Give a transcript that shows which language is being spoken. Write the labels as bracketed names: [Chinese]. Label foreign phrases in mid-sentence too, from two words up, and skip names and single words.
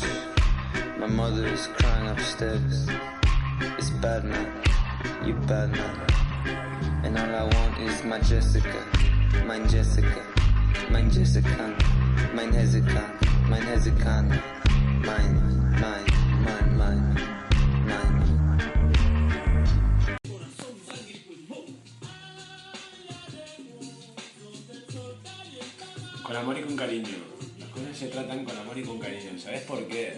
[English] My mother is crying upstairs. It's bad now, you bad now. And all I want is my Jessica, [German] mein Jessica, mein Jessica, mein Hezekiah, mein Hezekiah, mine. [Spanish] Con amor y con cariño. Las cosas se tratan con amor y con cariño. ¿Sabes por qué?